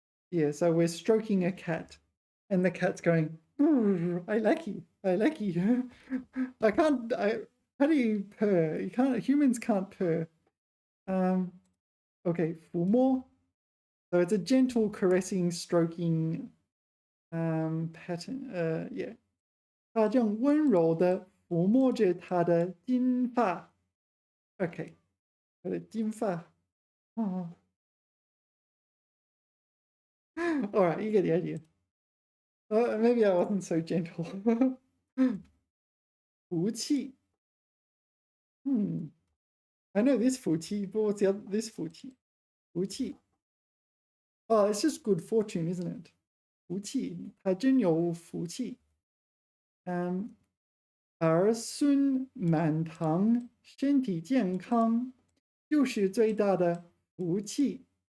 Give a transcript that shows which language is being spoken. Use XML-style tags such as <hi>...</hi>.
<en>Yeah, so we're stroking a cat, and the cat's going, I like you. I like you. How do you purr? Humans can't purr. Okay, 抚摸. So it's a gentle caressing, stroking pattern. Yeah.</en> <zh>他正温柔地抚摸着她的金发.</zh> <en>Okay.</en> <zh>她的金发.</zh> <en>Oh. All right, you get the idea. Maybe I wasn't so gentle.</en> <zh>福气.</zh> <en>I know this 福气, but what's this 福气?</en> <zh>福气.</zh> <en>Oh, it's just good fortune, isn't it?</en> <zh>福气, 他真有福气. 儿孙满堂，身体健康，就是最大的福气.</zh>